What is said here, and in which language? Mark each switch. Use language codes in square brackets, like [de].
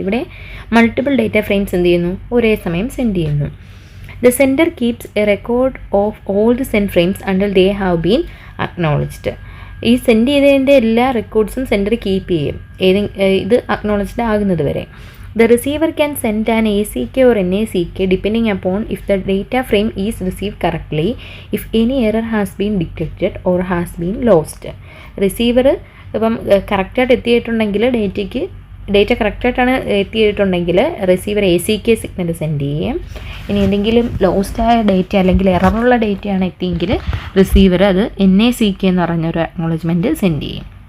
[ml] ഇവിടെ multiple data frames എന്ത് ചെയ്യുന്നു, ഒരേ സമയം സെൻഡ് ചെയ്യുന്നു. [en] The sender keeps a record of all the send frames until they have been acknowledged. [ml] ഈ സെൻഡ് ചെയ്തതിൻ്റെ എല്ലാ റെക്കോർഡ്സും സെൻഡർ കീപ്പ് ചെയ്യും, ഇത് അക്നോളജ്ഡ് ആകുന്നത് വരെ. [en] The receiver can send an ACK or NACK depending upon if the data frame is received correctly, if any error has been detected or has been lost. [ml] Receiver ഇപ്പം കറക്റ്റായിട്ട് എത്തിയിട്ടുണ്ടെങ്കിൽ data കറക്റ്റായിട്ടാണ് എത്തിയിട്ടുണ്ടെങ്കിൽ receiver ACK signal send ചെയ്യും. ഇനി എന്തെങ്കിലും ലോസ്റ്റായ data അല്ലെങ്കിൽ എററുള്ള ഡേറ്റയാണ് എത്തിയെങ്കിൽ receiver അത് NACK എന്ന് പറഞ്ഞൊരു acknowledgement send ചെയ്യും.